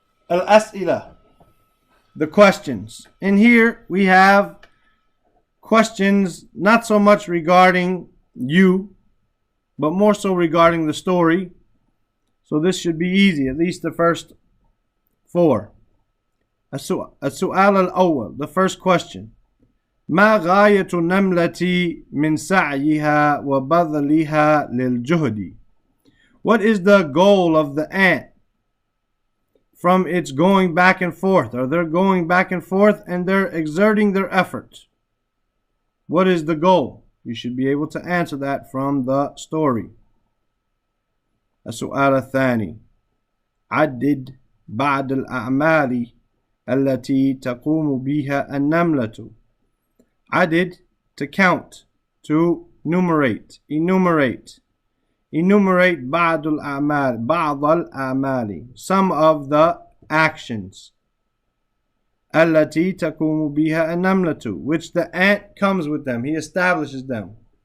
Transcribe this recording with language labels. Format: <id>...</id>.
<en>Al-as'ila, the questions. In here we have questions not so much regarding you, but more so regarding the story. So this should be easy, at least the first four.</en> <ar>السؤال الأول,</ar> <en>the first question.</en> <ar>ما غاية النملة من سعيها وبذلها للجهد?</ar> <en>What is the goal of the ant from its going back and forth? Or they're going back and forth and they're exerting their effort. What is the goal? You should be able to answer that from the story.</en> <ar>السؤال الثاني. عدد بعض الأعمال التي تقوم بها النملة.</ar> <en>عدد, to count, to numerate, enumerate. Enumerate</en> <ar>بعض الأعمال, بعض الأعمال,</ar> <en>some of the actions.</en> <ar>التي تقوم بها النملة,</ar> <en>which the ant comes with them, he establishes them.</en>